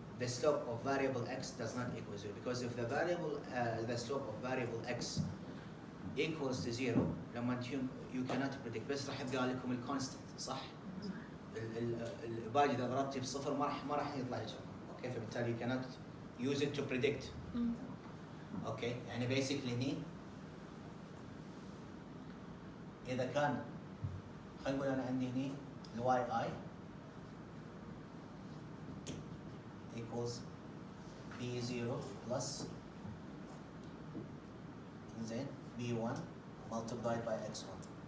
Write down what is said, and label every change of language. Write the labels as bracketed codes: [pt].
[en] The slope of variable x does not equal 0 because if the slope of variable x equals to 0 [ar] لما [en] you cannot predict. [ar] بس راح يبقى لكم الكونستنت صح؟ الباقي اذا ضربتي بصفر ما راح يطلع لك. اوكي فبالتالي [en] you cannot use it to predict. [ar] اوكي يعني basically هني اذا كان خلينا نقول انا عندي هني الواي اي equals B0 plus زين B1 multiplied by X1.